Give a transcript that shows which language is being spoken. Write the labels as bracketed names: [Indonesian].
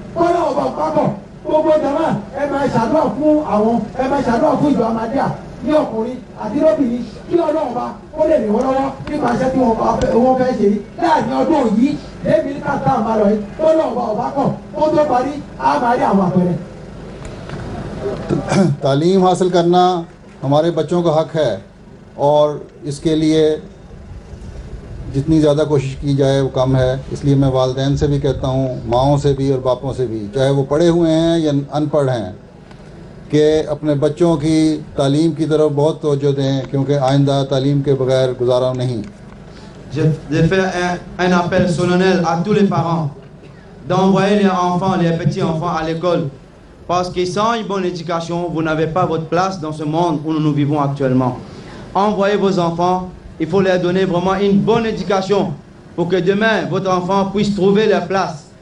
[Yoruba] ọlọ́ọ̀bá pápọ̀ gbogbo jama ẹ máa ṣàdúrà fún àwọn ẹ máa ṣàdúrà fún ìjọ Ahmadiyya ní ọkùnrin àti lóbìnrin kí ọlọ́ọ̀bá ó lè rìn wọ́n lọ́wọ́ nípa iṣẹ́ tí wọ́n fẹ́ ṣe láàrin ọdún yìí débi ní káàtà àmàlọ́ yìí ọlọ́ọ̀bá ọ̀bá kọ̀ ó tó parí á máa rí àwọn àpẹẹrẹ. [Hindi] तालीम हासिल करना हमारे बच्चों का हक़ है और इसके लिए जितनी ज़्यादा कोशिश की जाए वो कम है। इसलिए मैं वालिदैन से भी कहता हूँ, माओं से भी और बापों से भी, चाहे वो पढ़े हुए हैं या अनपढ़ हैं, कि अपने बच्चों की तालीम की तरफ बहुत तवज्जो दें क्योंकि आइंदा तालीम के बगैर गुजारा नहीं। [French] Je fais un appel solennel à tous les parents d'envoyer les enfants, les petits enfants à l'école. Parce que sans une bonne éducation, vous n'avez pas votre place dans ce monde où nous vivons actuellement. Envoyez vos enfants, il faut leur donner vraiment une bonne éducation pour que demain, votre enfant puisse trouver leur place.